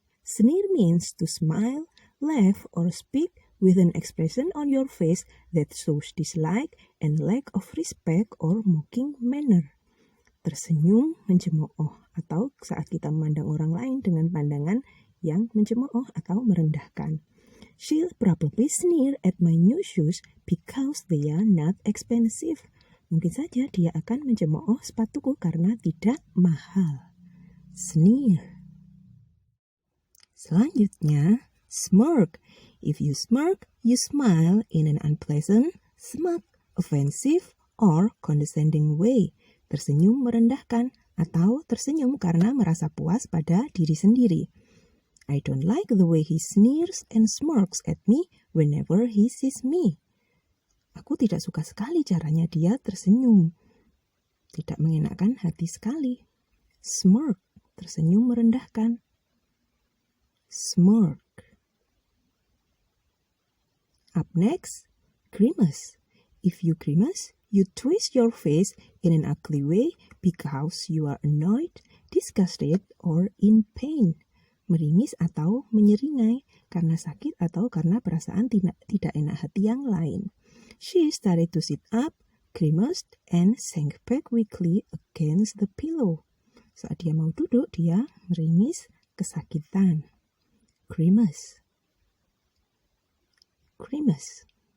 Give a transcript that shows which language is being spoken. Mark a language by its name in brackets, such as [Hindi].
[English] Sneer means to smile, laugh, or speak with an expression on your face that shows dislike and lack of respect or mocking manner. [Indonesian] Tersenyum mencemooh atau saat kita memandang orang lain dengan pandangan yang mencemooh atau merendahkan. [English] She'll probably sneer at my new shoes because they are not expensive. [Indonesian] Mungkin saja dia akan mencemooh sepatuku karena tidak mahal. Sneer. Selanjutnya, smirk. [English] If you smirk, you smile in an unpleasant, smug, offensive, or condescending way. [Indonesian] Tersenyum merendahkan atau tersenyum karena merasa puas pada diri sendiri. [English] I don't like the way he sneers and smirks at me whenever he sees me. [Indonesian] Aku tidak suka sekali caranya dia tersenyum. Tidak mengenakan hati sekali. Smirk, tersenyum merendahkan. Smirk. [English] Up next, grimace. If you grimace, you twist your face in an ugly way because you are annoyed, disgusted, or in pain. [Indonesian] Meringis atau menyeringai karena sakit atau karena perasaan tidak enak hati yang lain. [English] She started to sit up, grimaced, and sank back weakly against the pillow. [Indonesian] Saat dia mau duduk, dia meringis kesakitan. Grimace. [English] Grimace.